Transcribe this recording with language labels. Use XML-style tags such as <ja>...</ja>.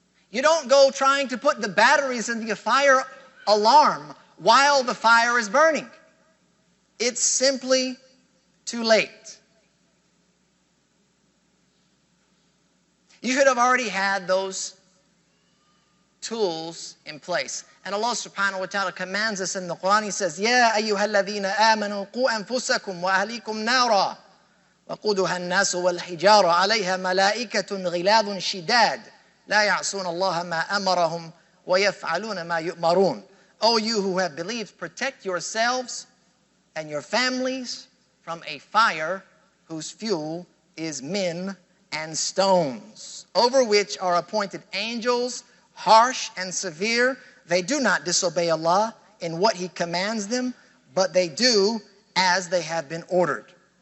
<en>You don't go trying to put the batteries in the fire alarm while the fire is burning. It's simply too late. You should have already had those tools in place. And Allah subhanahu wa ta'ala commands us in the Quran. He says,</en> <ar>يَا أَيُّهَا الَّذِينَ آمَنُوا قُوا أَنفُسَكُمْ وَأَهْلِيكُمْ نَارًا وَقُودُهَا النَّاسُ وَالْحِجَارَةُ عَلَيْهَا مَلَائِكَةٌ غِلَاظٌ شِدَادٌ لَا يَعْصُونَ اللَّهَ مَا أَمَرَهُمْ وَيَفْعَلُونَ مَا يُؤْمَرُونَ.</ar> <en>O you who have believed, protect yourselves and your families from a fire whose fuel is men and stones, over which are appointed angels, harsh and severe. They do not disobey Allah in what He commands them, but they do as they have been ordered.</en>